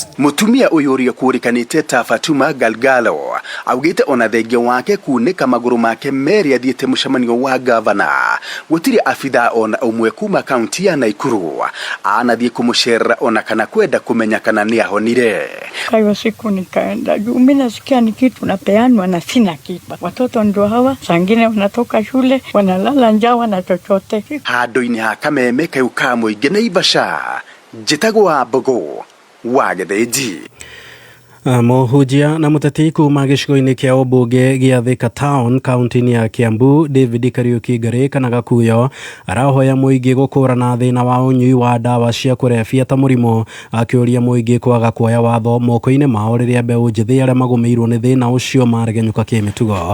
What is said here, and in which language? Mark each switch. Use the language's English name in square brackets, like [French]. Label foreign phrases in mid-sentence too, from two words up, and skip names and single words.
[Kikuyu] Mũtumia ũyũ ũrĩa kũrĩkanĩte ta Fatuma Galgalo augĩte ona thengia wake kunĩka magũrũ make merĩ athiĩte mũcemanio wa gavana gũtirĩ abitha ona ũmwe kuma kaunti ya Naikuru anathiĩ kũmũcerera ona kana kwenda kũmenya kana nĩ ahonire. [Swahili] Kwa siku nikaenda juu mimi nasikia ni kitu napeanwa na sina kitu. Watoto ndio hawa sangine wanatoka shule wanalala njaa wana chochote. [Kikuyu] Handũ-inĩ ha Kameme Kayuka Mũingĩ Naivasha njĩtagwo Wambugu wa Gĩthĩnji. Mũhunjia na mũteti kuma gĩcigo-inĩ kĩa ũmbunge gĩa Thika Town kaunti-inĩ ya Kiambu David Kariuki Ngari kana Gakuyo arahoya mũingĩ gũkũrana thĩna wa ũnyui wa ndawa cia kũrebia ta mũrimũ, akĩũria mũingĩ kwaga kuoya watho moko-inĩ mao rĩrĩa mbeũ njĩthĩ arĩa magũmĩirwo nĩ thĩna ũcio maregenyũka kĩmĩtugo.